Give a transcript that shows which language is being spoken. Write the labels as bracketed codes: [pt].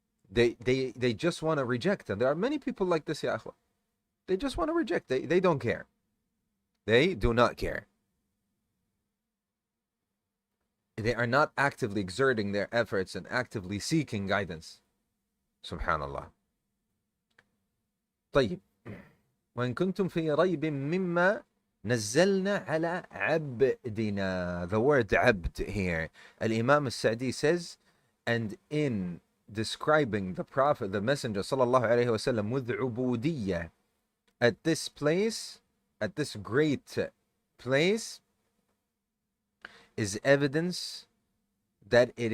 [en] They just want to reject. And there are many people like this, ya akhwa. They just want to reject. They don't care. They do not care. They are not actively exerting their efforts and actively seeking guidance. Subhanallah. [ar] طيب. وإن كنتم في ريب مما نزلنا على عبدنا. [en] The word عبد here. Al-Imam As-Si'di says, and in describing the Prophet, the Messenger sallallahu alayhi wa sallam, with ubudiyya, at this place, at this great place, is evidence that